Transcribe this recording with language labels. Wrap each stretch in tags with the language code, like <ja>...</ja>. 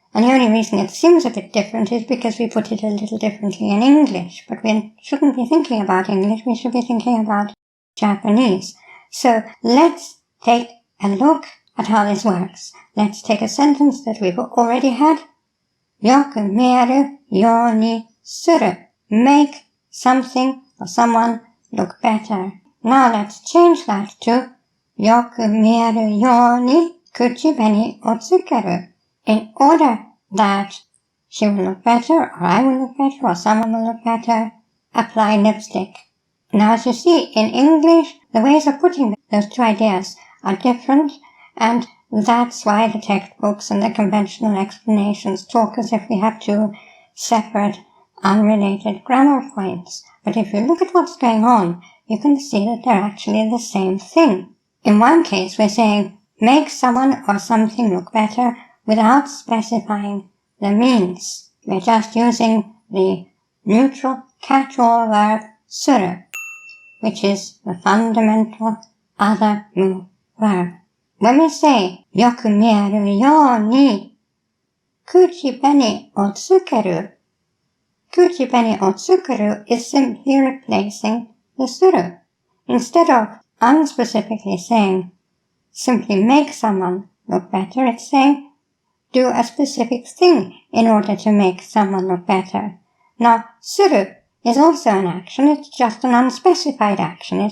<en>And the only reason it seems a bit different is because we put it a little differently in English. But we shouldn't be thinking about English, we should be thinking about Japanese. So let's take a look at how this works. Let's take a sentence that we've already had.</en> <ja>よく見えるようにする.</ja> <en>Make something or someone look better. Now let's change that to</en> <ja>よく見えるように口紅をつける.</ja> <en>In order that she will look better, or I will look better, or someone will look better, apply lipstick. Now, as you see, in English, the ways of putting those two ideas are different, and that's why the textbooks and the conventional explanations talk as if we have two separate, unrelated grammar points. But if you look at what's going on, you can see that they're actually the same thing. In one case, we're saying, make someone or something look better without specifying the means. We're just using the neutral catch-all verb suru, which is the fundamental other move verb. When we say</en> <ja>よく見えるように口紅をつける、口紅をつける</ja> <en>is simply replacing the suru. Instead of unspecifically saying simply make someone look better, it's saying do a specific thing in order to make someone look better. Now, suru is also an action. It's just an unspecified action.</en>